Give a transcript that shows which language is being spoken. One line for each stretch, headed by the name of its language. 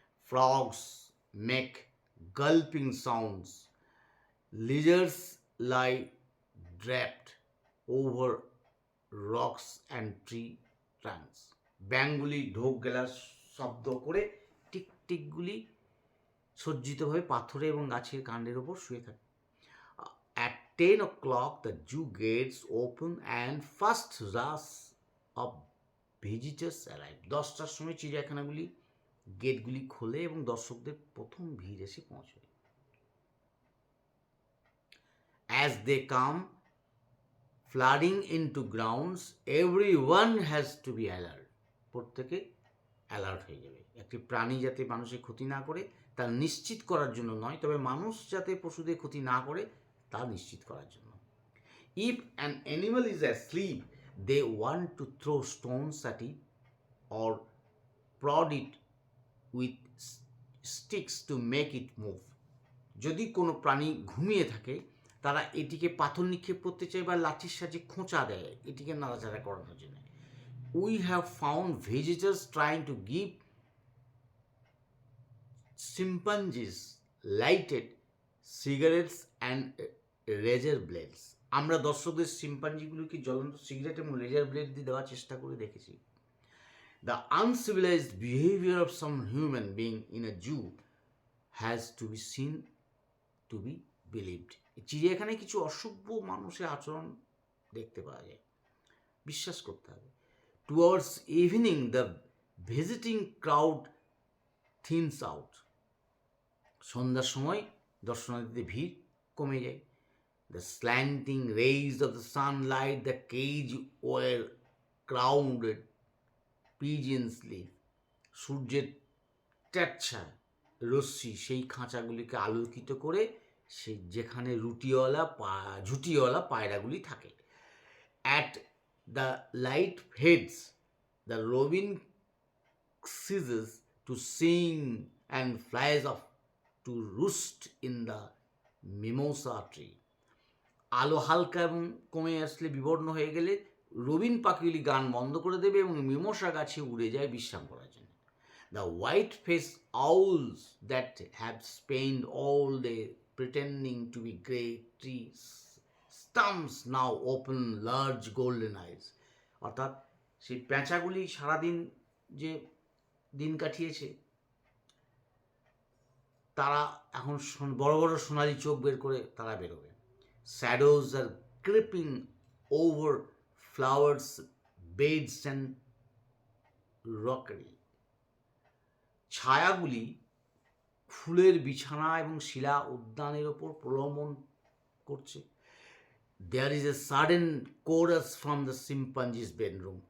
English: frogs make gulping sounds, lizards lie draped over rocks and tree trunks,
Bangla: ব্যাঙগুলি ঢোক গেলার শব্দ করে টিকটিকগুলি সজ্জিতভাবে পাথরে এবং গাছের কাণ্ডের ওপর শুয়ে থাকে।
English: At 10 o'clock, the zoo gates open and first rush of visitors arrive.
Bangla: 10টার সময় চিড়িয়াখানাগুলি গেটগুলি খোলে এবং দর্শকদের প্রথম ভিড় এসে পৌঁছয়।
English: As they come flooding into grounds, everyone has to be alert.
Bangla: প্রত্যেকে অ্যালার্ট হয়ে যাবে। একটি প্রাণী যাতে মানুষের ক্ষতি না করে তা নিশ্চিত করার জন্য নয়, তবে মানুষ যাতে পশুদের ক্ষতি না করে তা নিশ্চিত করার জন্য।
English: If an animal is asleep, they want to throw stones at it or prod it with sticks to make it move.
Bangla: যদি কোনো প্রাণী ঘুমিয়ে থাকে তারা এটিকে পাথর নিক্ষেপ করতে চায় বা লাঠির সাহায্যে খোঁচা দেয় এটিকে নাড়াচাড়া করানোর জন্য।
English: We have found visitors trying to give chimpanzees lighted cigarettes and razor blades.
Bangla: আমরা দর্শকদের চিম্পাঞ্জিগুলিকে জ্বলন্ত সিগারেট এবং লেজার ব্লেড দিয়ে দেওয়ার চেষ্টা করে দেখেছি।
English: The uncivilized behavior of some human being in a zoo has to be seen to be believed.
Bangla: চিড়িয়াখানায় কিছু অসভ্য মানুষের আচরণ দেখতে পাওয়া যায়, বিশ্বাস করতে হবে।
English: Towards evening, the visiting crowd thins out.
Bangla: সন্ধ্যার সময় দর্শনার্থীদের ভিড় কমে যায়।
English: The slanting rays of the sunlight, the cage where crowded pigeons live.
Bangla: সূর্যের ট্যাচ্ছা রশ্মি সেই খাঁচাগুলিকে আলোকিত করে সেই যেখানে ঝুটিওয়ালা পায়রাগুলি থাকে।
English: At the light fades, the robin ceases to sing and flies off to roost in the mimosa tree.
Bangla: আলো হালকা এবং কমে আসলে বিবর্ণ হয়ে গেলে রবিন পাখিগুলি গান বন্ধ করে দেবে এবং মিমোসা গাছে উড়ে যায় বিশ্রাম করার জন্য।
English: The white-faced owls that have spent all day pretending to be great tree stumps now open large golden eyes.
Bangla: অর্থাৎ সেই পেঁচাগুলি সারাদিন যে দিন কাটিয়েছে তারা এখন বড় বড় সোনালি চোখ বের করে তারা বেরোবে।
English: Shadows are creeping over flowers, beds and rockery.
Bangla: ছায়াগুলি ফুলের বিছানা এবং শিলা উদ্যানের ওপর প্রলম্বন করছে।
English: There is a sudden chorus from the chimpanzee's bedroom.